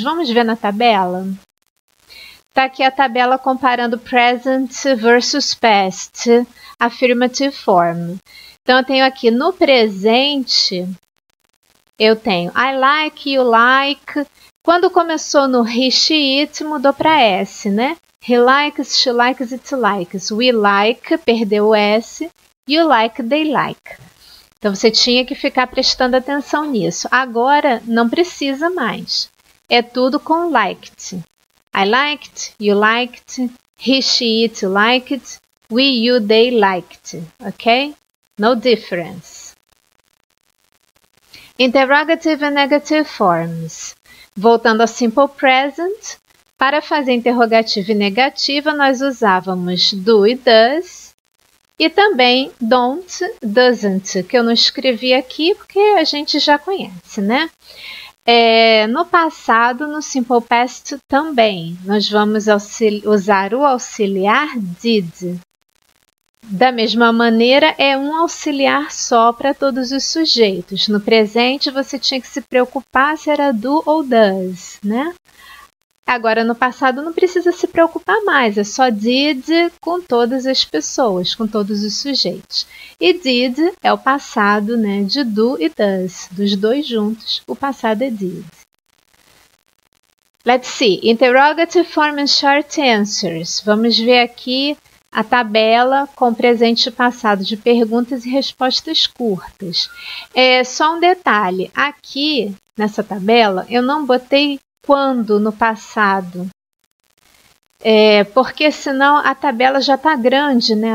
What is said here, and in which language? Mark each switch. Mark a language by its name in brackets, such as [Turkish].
[Portuguese] Vamos ver na tabela? Está aqui a tabela comparando [English] present versus past, affirmative form. [Portuguese] Então, eu tenho aqui no presente, eu tenho [English] I like, you like. [Portuguese] Quando começou no he, she, it, mudou para S, né? [English] He likes, she likes, it likes. We like, [Portuguese] perdeu o S. [English] You like, they like. [Portuguese] Então, você tinha que ficar prestando atenção nisso. Agora, não precisa mais. É tudo com liked. [English] I liked, you liked, he, she, it liked, we, you, they liked. Ok? No difference. Interrogative and negative forms. [Portuguese] Voltando ao simple present, para fazer interrogativa e negativa, nós usávamos do e does, e também don't, doesn't, que eu não escrevi aqui porque a gente já conhece, né? No passado, no simple past também, nós vamos usar o auxiliar did. Da mesma maneira, é um auxiliar só para todos os sujeitos. No presente, você tinha que se preocupar se era do ou does, né? Agora, no passado, não precisa se preocupar mais, é só did com todas as pessoas, com todos os sujeitos. E did é o passado, né, de do e does, dos dois juntos, o passado é did. [English] Let's see, interrogative form and short answers. [Portuguese] Vamos ver aqui a tabela com presente e passado de perguntas e respostas curtas. Só um detalhe, aqui nessa tabela eu não botei quando no passado, porque senão a tabela já está grande, né?